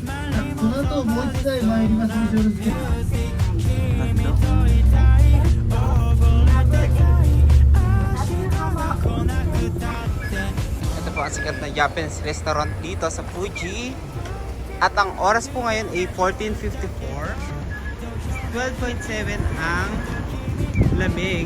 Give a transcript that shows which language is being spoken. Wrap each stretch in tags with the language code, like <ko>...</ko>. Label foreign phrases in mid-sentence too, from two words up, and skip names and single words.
<ja>この後もう一台参りますのでよろしければ。</ja> <tl>Ito po ang sikat na</tl> <en>Japanese restaurant</en> <tl>dito sa Fuji. At ang oras po ngayon ay 14:54. 12.7 ang lamig.</tl>